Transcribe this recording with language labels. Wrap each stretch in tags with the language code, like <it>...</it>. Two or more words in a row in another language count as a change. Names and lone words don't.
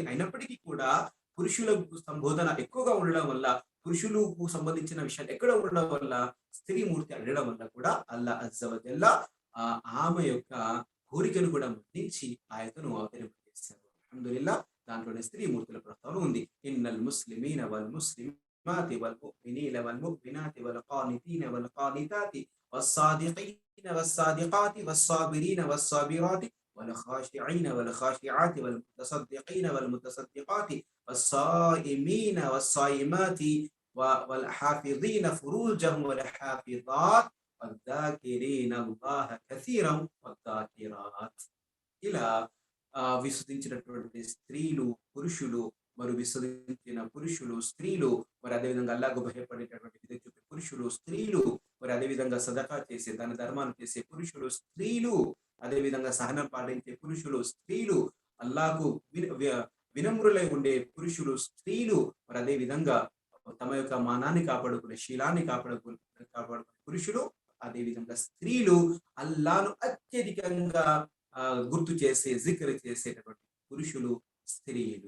<te>అయినప్పటికీ కూడా పురుషులకు సంబోధన ఎక్కువగా ఉండడం వల్ల, పురుషులకు సంబంధించిన విషయాలు ఎక్కడ ఉండడం వల్ల, స్త్రీ మూర్తి అడగడం వల్ల కూడా</te> <ar>الله عز وجل</ar> <te>ఆమె యొక్క కోరికను కూడా మన్నించి ఆయతను అవతరింపజేశారు.</te> <ar>అల్హమ్దులిల్లాహ్.</ar> <te>దాంట్లోనే స్త్రీ మూర్తుల ప్రస్తావన ఉంది.</te> <ar>إن المسلمين والمسلمات والمؤمنين والمؤمنات والقانتين والقانتات والصادقين والصادقات والصابرين والصابرات والخاشعين والخاشعات والمتصدقين والمتصدقات والصائمين والصائمات والحافظين فروجهم والحافظات والذاكرين الله كثيرا والذاكرات.</ar> <te>ఇలా విశ్వసించినటువంటి స్త్రీలు పురుషులు, మరి విశ్వసించిన పురుషులు స్త్రీలు, మరి అదేవిధంగా అల్లాహ్‌కు భయపడేటటువంటి విధంగా చూపే పురుషులు స్త్రీలు, మరి అదేవిధంగా సదకా చేసే దాన ధర్మాలు చేసే పురుషులు స్త్రీలు, అదేవిధంగా సహనం పాటించే పురుషులు స్త్రీలు, అల్లాహ్‌కు వినమ్రులై ఉండే పురుషులు స్త్రీలు, మరి అదే విధంగా తమ యొక్క మానాన్ని కాపాడుకునే శీలాన్ని కాపాడుకునే పురుషులు, అదే విధంగా స్త్రీలు, అల్లాహ్‌ను అత్యధికంగా గుర్తు చేసే జిక్ర్ చేసేటటువంటి పురుషులు స్త్రీలు.</te>